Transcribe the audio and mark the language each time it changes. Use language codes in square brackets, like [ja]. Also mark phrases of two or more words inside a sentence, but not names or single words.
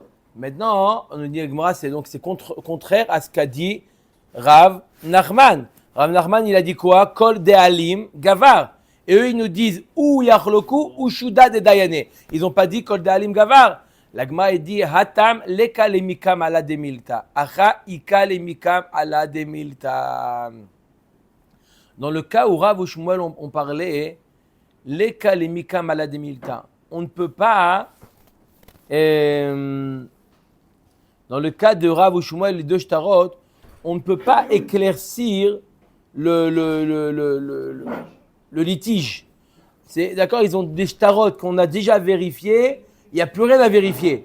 [fr] Maintenant, on nous dit Gemara, c'est contraire à ce qu'a dit Rav Nachman. Rav Nachman, il a dit quoi? [arc] כל דאלים גבר. [fr] Et eux, ils nous disent ou Yachloku ou [arc] שודא דדייני. [fr] Ils n'ont pas dit [arc] כל דאלים גבר. [fr] La Gemara, il dit [arc] התם ליכא למיקם אעלא דמילתא. הכא איכא למיקם אעלא דמילתא. [fr] Dans le cas où Rav ou Shmuel ont parlé, [arc] ליכא למיקם אעלא דמילתא. [fr] On ne peut pas. Dans le cas de Rav ou Shmuel, les deux shtarot, on ne peut pas éclaircir le litige. C'est, d'accord, ils ont des shtarot qu'on a déjà vérifiés, il n'y a plus rien à vérifier.